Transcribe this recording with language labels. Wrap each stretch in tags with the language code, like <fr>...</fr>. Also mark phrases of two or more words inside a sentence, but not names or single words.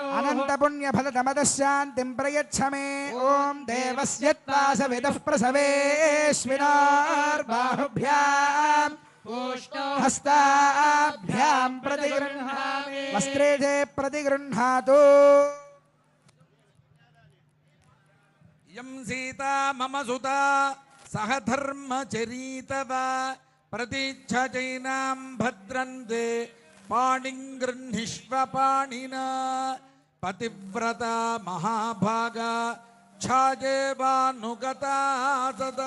<sa>अनन्तपुण्यफलदमतः शान्तिं प्रयच्छ मे. ॐ देवस्य त्वासविदः प्रसवेश्विनार्बाहुभ्याम् हस्ताभ्यां प्रतिगृह्णामि वस्त्रे च प्रतिगृह्णातु. యం సీతా మమ సుతా సహ ధర్మచరీతవ ప్రతిచ్ఛచైనాం భద్రంతే పాణిం గృహ్ణిష్వ పాణినా పతివ్రత మహాభాగా ఛాజేవానుగతా సదా.</sa>